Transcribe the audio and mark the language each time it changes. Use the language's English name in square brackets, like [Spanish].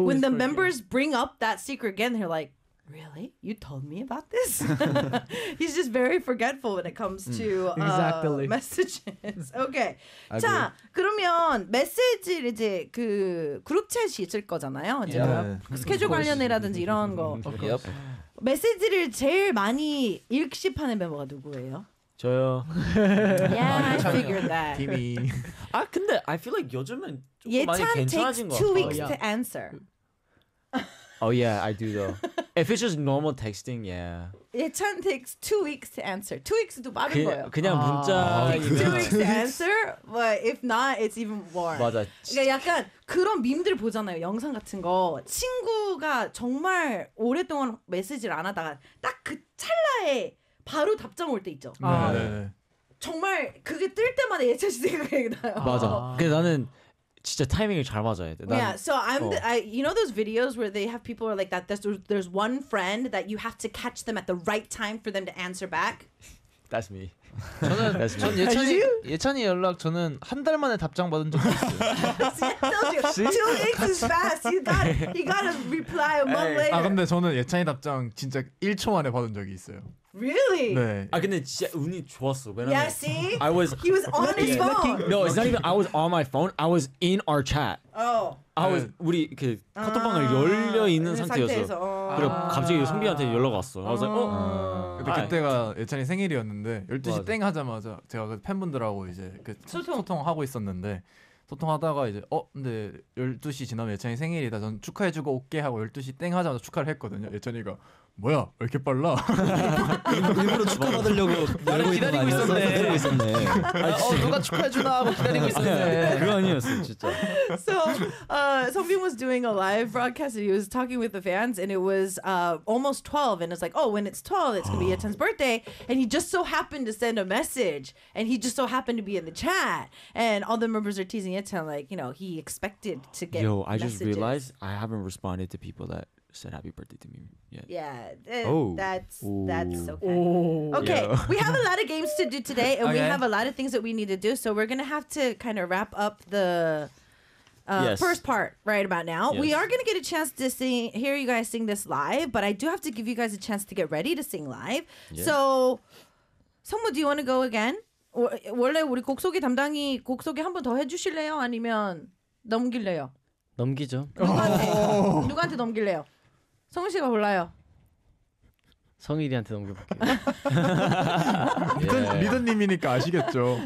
[English] When the members bring up that secret again, they're like, really? You told me about this? He's just very forgetful when it comes to exactly. messages. Okay. [Korean] 자, 그러면 메시지를 이제 그 그룹 챗이 있을 거잖아요. 이제 스케줄 관련이라든지 이런 거. [English] Yep. [Korean] 메시지를 제일 많이 읽씹하는 멤버가 누구예요? 저요. [English] Yeah, I figured that. [Korean] 팀이. 아, 근데 [English] I feel like [Korean] 요즘은 조금 많이 괜찮아진 것 같아요. [English] 예찬 takes 2 weeks to answer. Oh yeah, I do though. If it's just normal texting, yeah. 예찬 takes 2 weeks to answer. 2 weeks도 [Korean] 빠른 거예요. 그냥 문자. [English] Two weeks to answer, but if not, it's even more. [Korean] 맞아. 그러니까 약간 그런 밈들 보잖아요. 영상 같은 거. 친구가 정말 오랫동안 메시지를 안 하다가 딱 그 찰나에 바로 답장 올 때 있죠. 아, 네. 정말 그게 뜰 때마다 예찬 씨 생각이 나요. 맞아. 근데 나는 진짜 타이밍이 잘 맞아야 돼. 난, [English] yeah, so I'm the, I, you know those videos where they have people are like that. There's one friend that you have to catch them at the right time for them to answer back. That's me. [Korean] 저는 [English] That's me. [Korean] 전 예찬이 연락 저는 한 달 만에 답장 받은 적 있어요. [English] See, it tells you. 2 weeks is fast. You got a reply a month later. [Korean] 아 근데 저는 예찬이 답장 진짜 1초 만에 받은 적이 있어요. [English] Really? [Korean] 네. 아 근데 진짜 운이 좋았어. 왜냐면 [English] Yeah, see? He was on his phone. Looking. No, it's not even I was on my phone. I was in our chat. Oh. I was [Korean] 우리 그 카톡방을 열려 있는 상태였어. 그리고 갑자기 선비한테 연락 왔어. 그래서 근데 그때가 예찬이 생일이었는데 12시 땡 하자마자 제가 그 팬분들하고 이제 그 소통하고 있었는데 소통하다가 이제 근데 12시 지나면 예찬이 생일이다. 전 축하해 주고 올게 하고 12시 땡 하자마자 축하를 했거든요. 예찬이가 뭐야? 왜 이렇게 빨라? 일부러 축하받으려고 기다리고 있었네. 기다리고 있었네. 누가 축하해 주나 하고 기다리고 있었네. 그거 아니었어, 진짜. [English] So, Sungbin was doing a live broadcast and he was talking with the fans and it was almost 12 and it's like, oh, when it's 12, it's gonna be Yechan's birthday. And he just so happened to send a message and he just so happened to be in the chat and all the members are teasing Yechan like, you know, he expected to get Yo, I messages. Just realized I haven't responded to people that said happy birthday to me yet. Yeah. That's okay. Okay. Yeah. We have a lot of games to do today and okay. we have a lot of things that we need to do. So we're going to have to kind of wrap up the first part right about now. Yes. We are going to get a chance to hear you guys sing this live, but I do have to give you guys a chance to get ready to sing live. Yeah. So, Sungmo, do you want to go again? [Korean] 원래 우리 곡 소개 담당이 곡 소개 한 번 더 해 주실래요? 아니면 넘길래요? 넘기죠. 누구한테 넘길래요? 성우 씨가 골라요. 성일이한테 넘겨볼게요. 리더님이니까 아시겠죠.